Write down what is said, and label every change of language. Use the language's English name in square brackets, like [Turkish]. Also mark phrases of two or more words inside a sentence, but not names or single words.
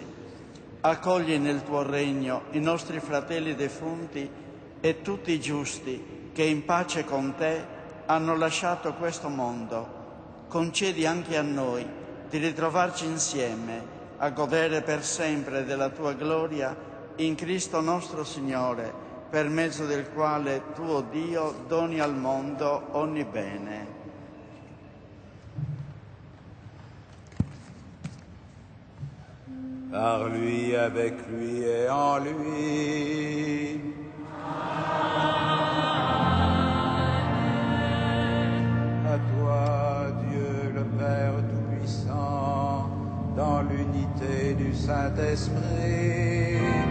[Italian] Accogli nel tuo regno i nostri fratelli defunti e tutti i giusti che in pace con te hanno lasciato questo mondo. Concedi anche a noi di ritrovarci insieme a godere per sempre della tua gloria in Cristo nostro Signore, per mezzo del quale tuo Dio doni al mondo ogni bene. [French] Par lui, avec lui et en lui. À toi, Dieu le Père Tout-Puissant, dans l'unité du Saint-Esprit.